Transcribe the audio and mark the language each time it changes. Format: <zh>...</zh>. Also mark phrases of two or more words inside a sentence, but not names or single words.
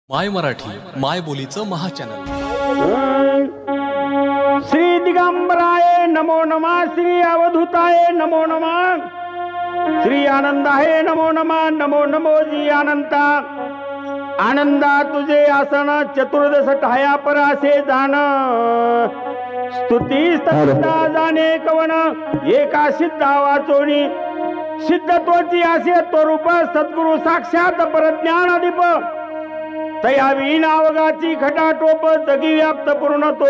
<mr>माय मराठी माय बोलीचं महाचॅनल। श्री दिगंबराय नमो नमः, श्री अवधूताय नमो नमः, श्री आनंदाय नमो नमः, नमो नमो जी अनंता। आनंदा तुझे आसन चतुर्दश ठाया परासे जाण, स्तुती स्तुता जाणे कवन एका सिद्धा वाचोनी। सिद्धत्वाची आसे तो रूप सद्गुरु साक्षात परज्ञान अधिप, तयावीन अवगाची खटाटोप जगी व्याप्त पूर्ण तो।</mr>